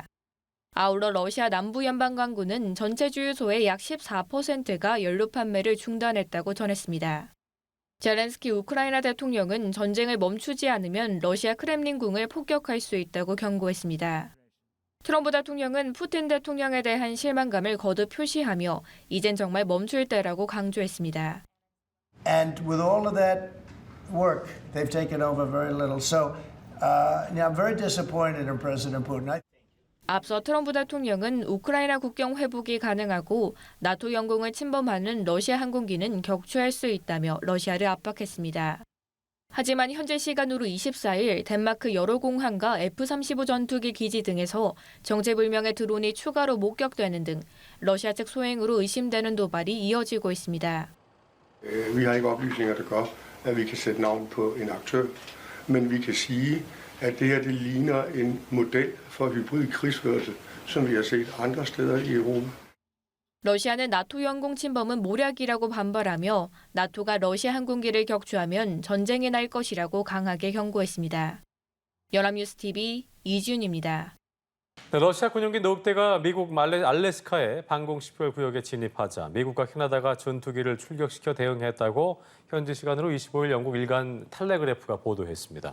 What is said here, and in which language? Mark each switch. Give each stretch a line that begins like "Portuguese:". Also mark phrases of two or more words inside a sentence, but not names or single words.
Korean: 아울러 러시아 남부 연방강구는 전체 주유소의 약 14%가 연료 판매를 중단했다고 전했습니다. 젤렌스키 우크라이나 대통령은 전쟁을 멈추지 않으면 러시아 크렘린궁을 폭격할 수 있다고 경고했습니다. 트럼프 대통령은 푸틴 대통령에 대한 실망감을 거듭 표시하며 이젠 정말 멈출 때라고 강조했습니다.
English: And with all of that work, they've taken over very little. So now I'm very disappointed in President Putin.
Korean: 앞서 트럼프 대통령은 우크라이나 국경 회복이 가능하고 나토 영공을 침범하는 러시아 항공기는 격추할 수 있다며 러시아를 압박했습니다. 하지만 현지 시간으로 24일 덴마크 여러 공항과 F-35 전투기 기지 등에서 정체불명의 드론이 추가로 목격되는 등 러시아 측 소행으로 의심되는 도발이 이어지고 있습니다.
Danish: Vi har ikke oplysninger, der gør, at vi kan sætte navn på en aktør, men vi kan sige, at det her det ligner en model for hybrid krigsførelse, som vi har set andre steder i Europa.
Korean: 러시아는 나토 영공 침범은 모략이라고 반발하며 나토가 러시아 항공기를 격추하면 전쟁이 날 것이라고 강하게 경고했습니다. 연합뉴스 TV 이지윤입니다. 러시아 군용기 노흑대가 미국 알래스카의 방공식별 구역에 진입하자 미국과 캐나다가 전투기를 출격시켜 대응했다고 현지 시간으로 25일 영국 일간 텔레그래프가 보도했습니다.